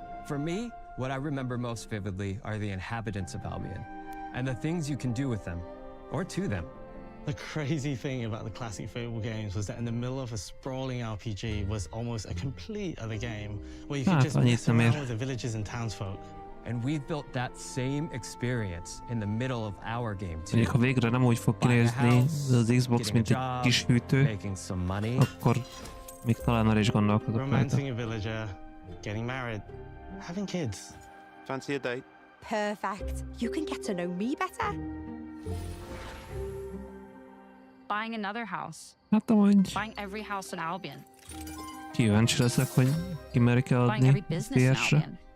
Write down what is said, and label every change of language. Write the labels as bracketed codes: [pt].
[en] For me, what I remember most vividly are the inhabitants of Albion, and the things you can do with them, or to them. The crazy thing about the classic Fable games was that in the middle of a sprawling RPG was almost a complete other game, where you could just mess around with the villages and townsfolk. And we've built that same experience in the middle of our game too. [hu] Mondjuk, ha végre nem úgy fog kinézni az Xbox, mint egy kis hűtő, akkor még talán arra is gondolkodok rajta. [en] Romancing a villager, getting married, having kids. Fancy a date? Perfect. You can get to know me better. Buying another house. [hu] Hát amúgy. [en] Buying every house in Albion. [hu] Kíváncsi leszek, hogy ki merik eladni PS-re.